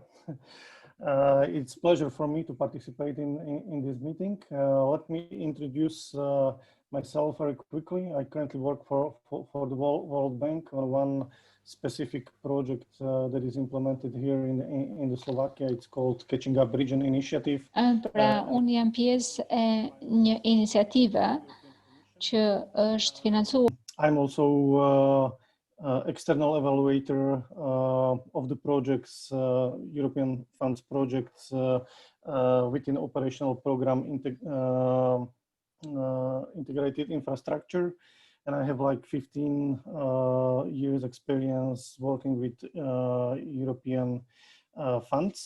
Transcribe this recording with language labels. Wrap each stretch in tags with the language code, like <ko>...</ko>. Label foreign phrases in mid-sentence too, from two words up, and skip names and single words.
<en>It's a pleasure for me to participate in this meeting. Let me introduce myself very quickly. I currently work for the World Bank on one specific project that is implemented here in the Slovakia. It's called Catching Up Region Initiative.</en> <sq>Unë jam pjesë e një iniciative që është financuar.</sq> <en>I'm also external evaluator of the projects, European funds projects within operational program integrated infrastructure. And I have like 15 years experience working with European funds.</en>